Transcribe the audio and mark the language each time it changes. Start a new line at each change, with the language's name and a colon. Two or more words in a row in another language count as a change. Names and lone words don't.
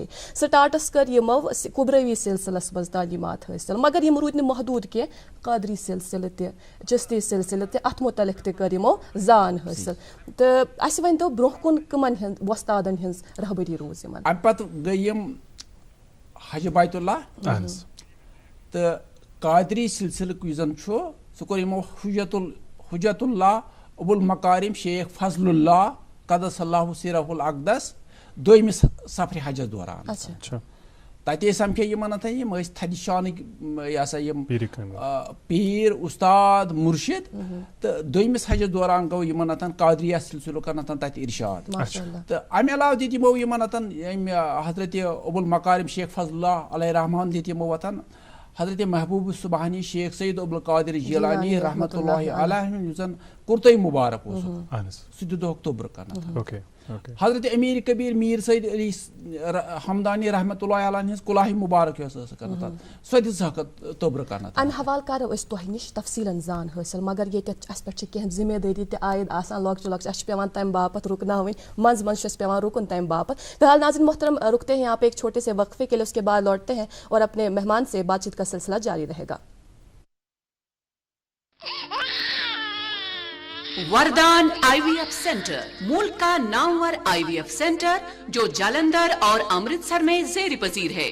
Kashmiri: سٹاٹس کٔر یِمو کُبرٲوی سلسلس منٛز تعلیٖمات حٲصِل مگر یِم روٗدۍ نہٕ محدوٗد کینٛہہ قادری سلسلہٕ تہِ چِشتی سلسلہٕ تہِ اتھ مُتعلق تہِ کٔر یِمو زان حٲصِل. تہٕ اَسہِ ؤنۍتو برونٛہہ کُن کٕمن ہٕنٛز وۄستادن ہٕنٛز رہبری روٗز یِمن. پتہٕ گٔے یِم حج بیت اللہ تہٕ قادری سلسلُک یُس زن چھُ سُہ کوٚر یِمو حجت اللہ ابو المکارم شیخ فضل اللہ
Arabic: قدس اللہ سِرہ الاقدس
Kashmiri: دوٚیمِس سفرِ حجس دوران. تتہِ ٲسۍ سمکھے یِمن اتھن یِم ٲسۍ تھدِ شانٕکۍ یہِ ہسا یِم پیٖر استاد مُرشد تہٕ دوٚیمِس حجس دوران گوٚو یِمن اتھن قادریہ سلسلُک اتھن تتہِ ارشاد. تہٕ امہِ علاوٕ دِتۍ یِمو یِمن اتھن ییٚمہِ حضرت ابو المکارم شیخ فضل اللہ
Arabic: علیہ رحمٰن
Kashmiri: دِتۍ یِمو اتھن حضرت محبوب سبحانی شیخ سید عبدالقادر جیلانی
Arabic: رحمۃ اللہ علیہ
Kashmiri: یُس زن قرطے مبارک اوس سُہ دِتُکھ توبرٕ کرنہٕ. حضرت امیر کبیر میٖر سید علی حمدانی
Arabic: رحمۃ اللہ علیہ
Kashmiri: ہٕنٛز کُلاہہِ مُبارک یۄس ٲس کران سۄ دِژٕکھ توبرٕ کرنہٕ. امہِ حوالہٕ کرو أسۍ تۄہہِ نِش تفصیٖلن زان حٲصِل مگر ییٚتٮ۪تھ اَسہِ پٮ۪ٹھ چھِ کینٛہہ ذِمہٕ دٲری تہِ عٲید آسان لۄکچہِ لۄکچہِ اَسہِ چھُ پیٚوان تمہِ باپتھ رُکناوٕنۍ منٛزٕ منٛزٕ چھُ اَسہِ پیٚوان رُکُن تمہِ باپتھ.
Urdu: فی الحال ناظرین محترم رکتے ہیں یہاں پہ ایک چھوٹے سے وقفے کے لیے اس کے بعد لوٹتے ہیں اور اپنے مہمان سے بات چیت کا سلسلہ جاری رہے گا. وردان
English: IVF centre
Urdu: ملک کا نامور آئی وی ایف سینٹر جو جالندھر اور امرتسر میں زیر پذیر ہے.